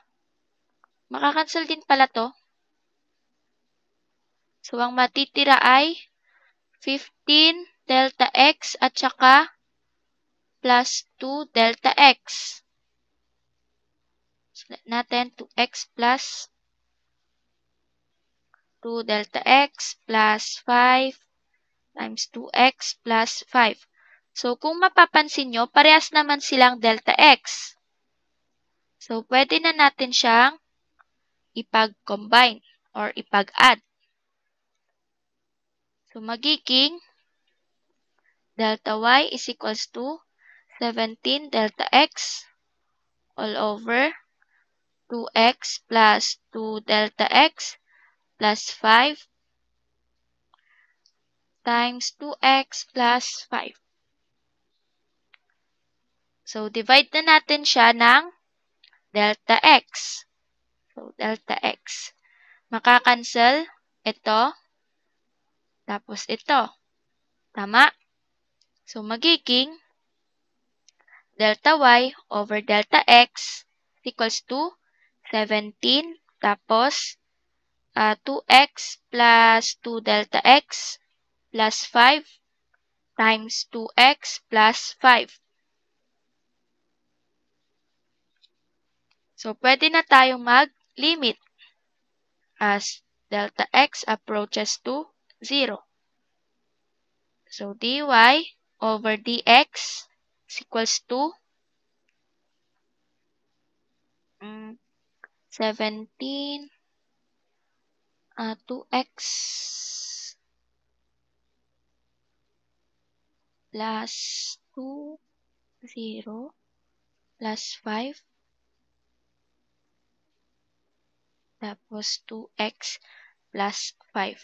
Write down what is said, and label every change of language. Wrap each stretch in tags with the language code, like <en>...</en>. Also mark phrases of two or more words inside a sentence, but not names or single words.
<tl>Makakancel din pala to. So, ang matitira ay</tl> <en>15 delta x</en> <tl>at saka</tl> <en>plus 2 delta x.</en> <tl>Sulat natin</tl> <en>2x plus 2 delta x plus 5 times 2x plus 5.</en> <tl>So, kung mapapansin nyo, parehas naman silang</tl> <en>delta x.</en> <tl>So, pwede na natin siyang ipag-combine or ipag-add.</tl> <en>So, magiging delta y is equals to 17 delta x all over 2x plus 2 delta x plus 5 times 2x plus 5.</en> <tl>So, divide na natin siya ng</tl> <en>delta x. So, delta x.</en> <tl>Makakancel ito, tapos ito.</tl> <en>Tama? So, magiging delta y over delta x equals to 17, tapos 2x plus 2 delta x plus 5 times 2x plus 5.</en> <tl>So, pwede na tayong mag-limit</tl> <en>as delta x approaches to 0. So, dy over dx is equals to 17 2x plus 2, 0 plus 5 tapos 2x plus 5.</en>